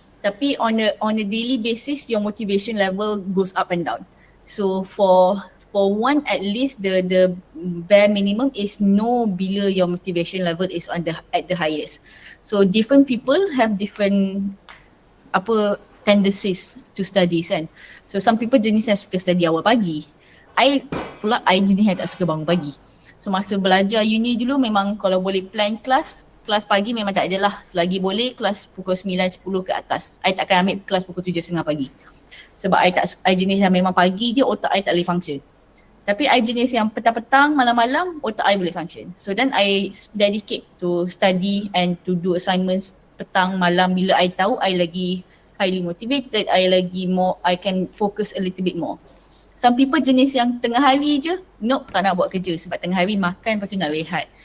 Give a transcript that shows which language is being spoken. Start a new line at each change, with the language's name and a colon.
English: Tapi on a daily basis, your motivation level goes up and down. So for one, at least the bare minimum is know
Malay: bila
English: your motivation level is at the highest. So different people have different tendencies to study kan. So some people
Malay: jenis yang suka study awal pagi. I jenis yang tak suka bangun pagi. So masa belajar uni dulu memang kalau boleh plan kelas pagi memang tak adalah. Selagi boleh kelas pukul 9-10 ke atas. I takkan ambil kelas pukul 7.30 pagi. Sebab I jenis yang memang pagi je otak I tak boleh function. Tapi I jenis yang petang-petang, malam-malam otak I boleh function.
English: So then I dedicate to study and to do assignments
Malay: petang, malam bila I tahu
English: I lagi highly motivated, I can focus a little bit more. Some people
Malay: jenis yang tengah hari je, tak nak buat kerja sebab tengah hari makan lepas tu nak rehat.